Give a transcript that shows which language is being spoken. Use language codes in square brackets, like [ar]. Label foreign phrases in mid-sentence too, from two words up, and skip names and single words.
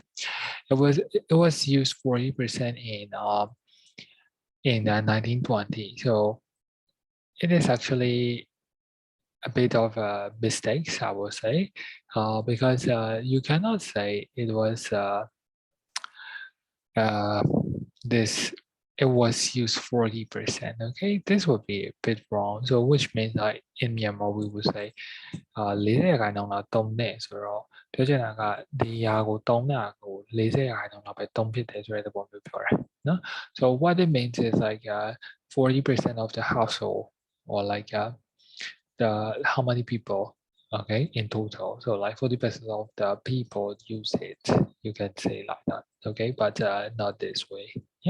[en] It was used 40% in 1920, so it is actually a bit of a mistakes, I will say, because you cannot say it was this. It was used 40%. Okay, this would be a bit wrong. So which means like in Myanmar we would say [my] 40 ရာခိုင်နှုန်းလောက်သုံးတယ်ဆိုတော့ပြောချင်တာကဒီຢာကိုသုံးတာကို40ရာခိုင်နှုန်းလောက်ပဲသုံးဖြစ်တယ်ဆိုတဲ့သဘောမျိုးပြောတာ No? [en] So what it means is like 40% of the household, or like the how many people, okay, in total. So like 40% of the people use it. You can say like that, okay, but not this way. Yeah.